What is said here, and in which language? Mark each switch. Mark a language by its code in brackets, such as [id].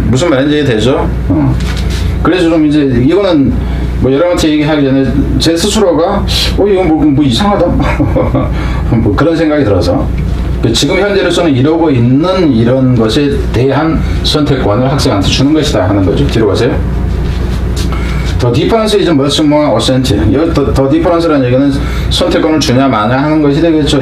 [ko] 무슨 말인지 되죠? 그래서 좀 이제 이거는 뭐 여러분한테 얘기하기 전에 제 스스로가 이건 뭐 이상하다 뭐 그런 생각이 들어서 지금 현재로서는 이러고 있는 이런 것에 대한 선택권을 학생한테 주는 것이다 하는 거죠. 뒤로 가세요. [en] The difference is much more authentic. [ko] The difference라는 얘기는 선택권을 주냐 마냐 하는 것이 되겠죠.